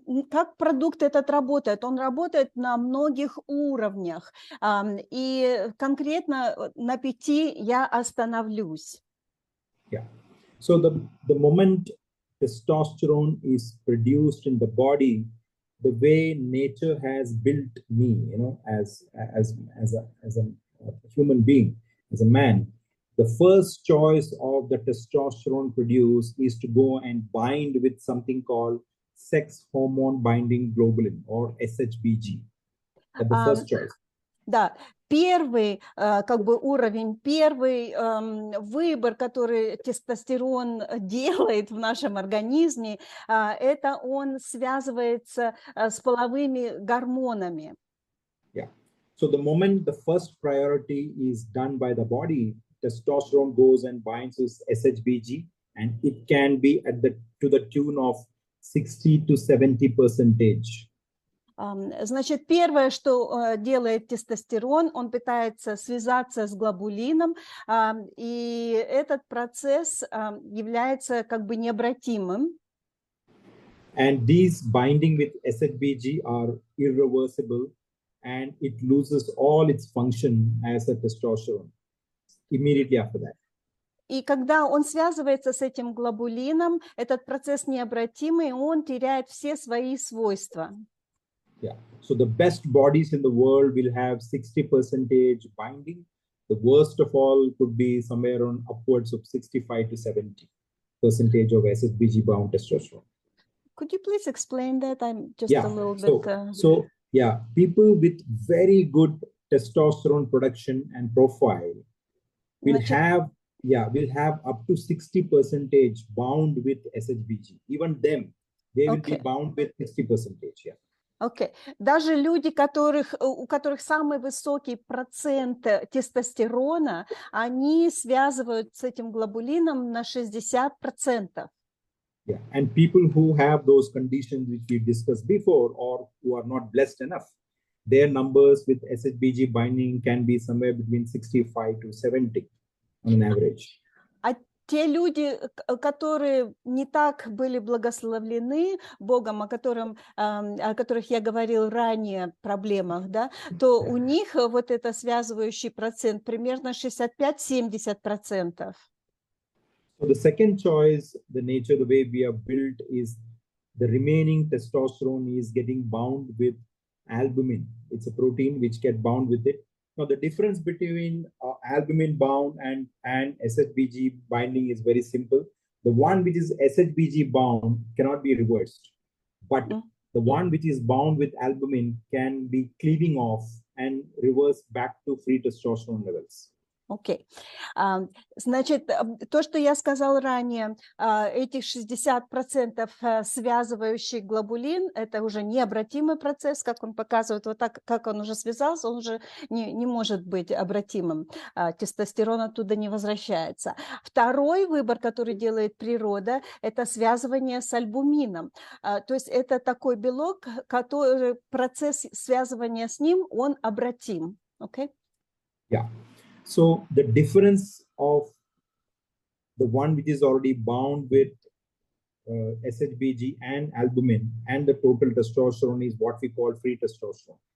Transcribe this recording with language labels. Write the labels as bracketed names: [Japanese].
[Russian] Как продукт этот работает? Он работает на многих уровнях. И конкретно на 5 я остановлюсь. [English] Yeah. So the moment testosterone is produced in the body, the way nature has built me, as a human being, as a man, the first choice of the testosterone produced is to go and bind with something called sex hormone binding globulin or SHBG. That's the first choice. [Russian] Да, первый как бы уровень, первый выбор, который тестостерон делает в нашем организме, это он связывается с половыми гормонами. [English] Yeah. So the moment the first priority is done by the body, testosterone goes and binds with SHBG, and it can be to the tune of 60 to 70%. [Russian] Значит, первое, что делает тестостерон, он пытается связаться с глобулином, и этот процесс является как бы необратимым. [English] And these binding with SHBG are irreversible, and it loses all its function as a testosterone immediately after that. [Russian] И когда он связывается с этим глобулином, этот процесс необратимый, он теряет все свои свойства. [English] Yeah. So the best bodies in the world will have 60% binding. The worst of all could be somewhere on upwards of 65 to 70% of SHBG bound testosterone. Could you please explain that? I'm just a little bit. So yeah, people with very good testosterone production and profile will have up to 60% bound with SHBG. Even them, they will be bound with 60%. Yeah. [Russian] Окей. Даже люди, у которых самый высокий процент тестостерона, они связывают с этим глобулином на 60%. [English] Yeah, and people who have those conditions which we discussed before, or who are not blessed enough, their numbers with SHBG binding can be somewhere between 65 to 70 on an average. [Russian] Те люди, которые не так были благословлены Богом, о которых я говорил ранее, проблемах, да, то у них вот это связывающий процент примерно 65-70%. [English] So the second choice, the nature, the way we are built is the remaining testosterone is getting bound with albumin. It's a protein which gets bound with it. Now, the difference between albumin bound and SHBG binding is very simple. The one which is SHBG bound cannot be reversed, but the one which is bound with albumin can be cleaving off and reverse back to free testosterone levels. [Russian] Окей. Значит, то, что я сказал ранее, этих 60% связывающий глобулин, это уже необратимый процесс, как он показывает, вот так, как он уже связался, он уже не может быть обратимым. Тестостерон оттуда не возвращается. Второй выбор, который делает природа, это связывание с альбумином. То есть это такой белок, который процесс связывания с ним, он обратим. Окей? [English] Yeah. So the difference of the one which is already bound with SHBG and albumin and the total testosterone is what we call free testosterone.